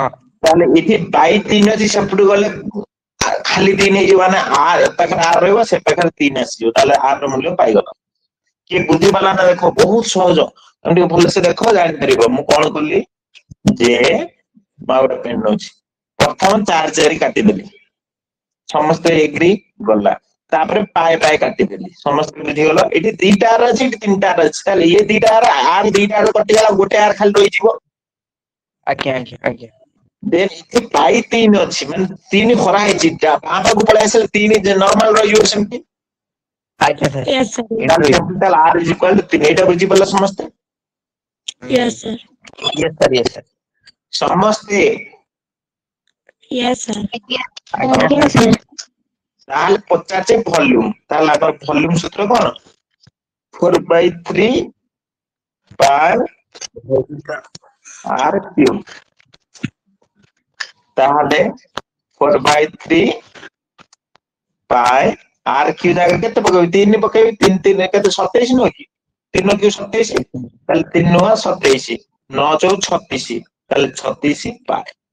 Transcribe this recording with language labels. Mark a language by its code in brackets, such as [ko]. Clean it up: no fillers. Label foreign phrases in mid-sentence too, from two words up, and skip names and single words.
[or] ତାହେଲେ ଏଠି ବାଇ 3 ଅଛି ସେପଟୁ ଗଲେ ଖାଲି 3 ହେଇଯିବ ମାନେ ଏ ପାଖରେ r ରହିବ ସେ ପାଖରେ 3 ଆସିଯିବ ତାହେଲେ r ର ମୂଲ୍ୟ ପାଇଗଲ କିଏ ବୁଝିପାରିଲା ନା ଦେଖ ବହୁତ ସହଜ ତମେ ଟିକେ ଭଲସେ ଦେଖ ଜାଣିପାରିବ ମୁଁ କଣ କଲି ଯେ ଗୋଟେ ପେନ୍ ଅଛି ପ୍ରଥମ 4 କାଟିଦେଲି ସମସ୍ତେ ଏଗ୍ରି ଗଲା ତାପରେ ପାଏ କାଟିଦେଲି ସମସ୍ତେ ବୁଝିଗଲ ଏଠି 2ଟା r ଅଛି ଏଠି 3ଟା r ଅଛି ତାହେଲେ ଇଏ 2ଟା r 2ଟା r କଟିଗଲା ଗୋଟେ r ଖାଲି ରହିଯିବ ଆଜ୍ଞା ଆଜ୍ଞା ଆଜ୍ଞା ଦେନ୍ ଏଠି ପାଇ 3 ଅଛି ମାନେ 3 ଖରା ହେଇଛି ପାଖକୁ ପଳେଇ ଆସିଲେ 3 ନର୍ମାଲ ରହିଯିବ ସେମିତି ଆଜ୍ଞା ସାର୍ [en] Yes, sir. [or] ତାହେଲେ [en] r is equal to [or] 3 ଏଇଟା ବୁଝିପାରିଲ ସମସ୍ତେ [en] Yes, sir. yes sir [or] ସମସ୍ତେ [en] Yes, sir. [or] ଆଜ୍ଞା ତାହେଲେ ପଚାରୁଛେ ଭଲ୍ୟୁମ ତାହେଲେ ଆମର ଭଲ୍ୟୁମ ସୂତ୍ର କଣ 4/3 [en] pi r cube [or] ତାହେଲେ 4/3 [en] pi r cube [or] ଜାଗାରେ କେତେ ପକେଇବି 3 ପକେଇବି 3 3 କେତେ 27 ନୁହଁ କି 3 କ୍ୟୁବ 27 ତାହେଲେ 3 ନୁହଁ 27 9 4 36 ତାହେଲେ 36 ପାଇ